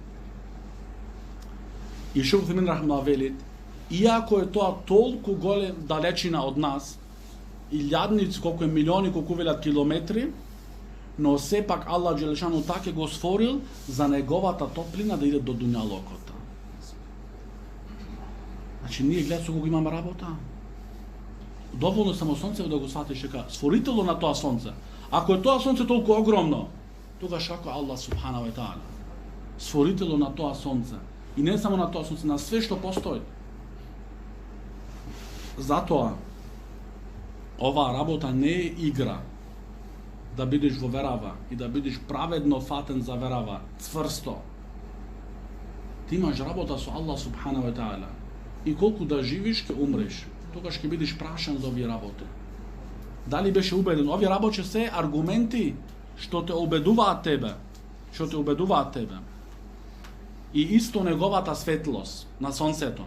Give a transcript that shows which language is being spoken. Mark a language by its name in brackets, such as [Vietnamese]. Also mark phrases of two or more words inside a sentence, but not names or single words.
[Macedonian] И Шейх Усеймин рахимахуллах вели, иако е тоа толку голем далечина од нас, илјадници, колку е милиони, колку велат километри, но сепак [Arabic] الله جل شأنه [Macedonian] така го сфорил за неговата топлина да иде до дуњалокота. Значи ние гледат со кого имаме работа. Доволно само сонце да го сватиш дека сфоритело на тоа сонце. Ако е тоа сонце толку огромно, тогаш како [Arabic] الله سبحانه وتعالى, [Macedonian] сфоритело на тоа сонце. И не само на тоа сонце, на све што постои. Затоа оваа работа не е игра. Да бидеш во верава и да бидеш праведно фатен за верава, цврсто. Ти имаш работа со [Arabic] الله سبحانه وتعالى. [Macedonian] И колку да живиш, ќе умреш. Тогаш ќе бидеш прашан за овие работи. Дали беше убеден? Овие работи се аргументи што те убедуваат тебе. Што те убедуваат тебе. И исто неговата светлост на сонцето.